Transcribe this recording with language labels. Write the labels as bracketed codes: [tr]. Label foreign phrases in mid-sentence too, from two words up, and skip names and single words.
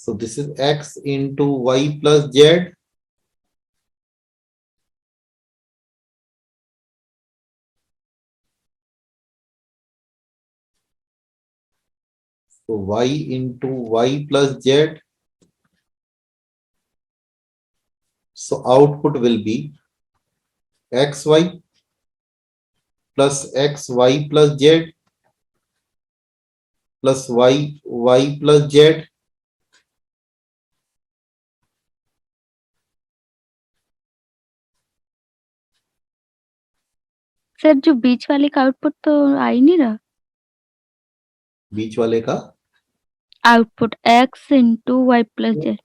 [en] So this is X into Y plus Z. So Y into Y plus Z. So output will be XY plus XY plus Z plus y plus z. [hi] सर जो बीच वाले का आउटपुट तो आ ही नहीं रहा. बीच वाले का [en] output x into y plus z.